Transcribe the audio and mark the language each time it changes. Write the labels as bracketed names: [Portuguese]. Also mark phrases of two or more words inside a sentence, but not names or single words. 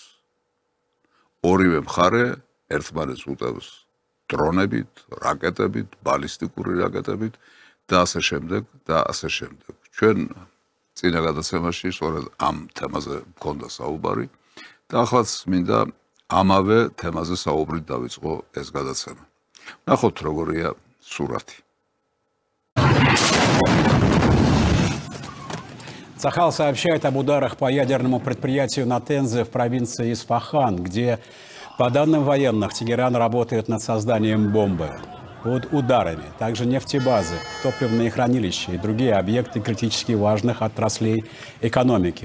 [Georgian] ორივე მხარე ერთმანეთს უტევს დრონებით, რაკეტებით, ბალისტიკური რაკეტებით და ასე შემდეგ და ასე შემდეგ. ჩვენ წინა გადაცემაში სწორედ ამ თემაზე მქონდა საუბარი და ახლაც მინდა ამავე თემაზე საუბრით დავიწყო ეს გადაცემა. ნახოთ როგორია სურათი. [Russian] Цахал сообщает об ударах по ядерному предприятию Натензе в провинции Исфахан, где, по данным военных, Тегеран работает над созданием бомбы. Под ударами также нефтебазы, топливные хранилища и другие объекты критически важных отраслей экономики.